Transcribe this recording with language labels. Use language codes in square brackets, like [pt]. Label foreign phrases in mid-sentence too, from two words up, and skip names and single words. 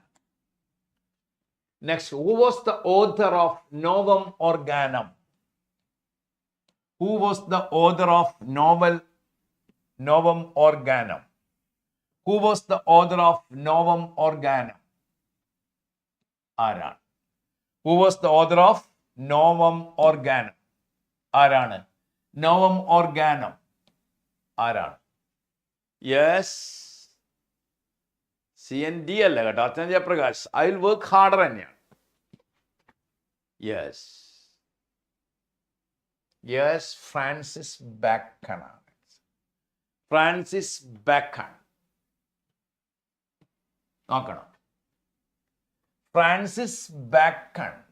[en] Next, who was the author of Novum Organum? Who was the author of Novum Organum? Who was the author of Novum Organum? Aran. Who was the author of Novum Organum? Aran. Novum Organum. Aran. Yes. [ml] CND അല്ല കേട്ടോ, അച്ഛൻ ജയപ്രകാശ്. [en] I will work harder തന്നെയാണ്. Yes. Yes, Francis Bacon. Francis Bacon. നോക്കണം. Francis Bacon.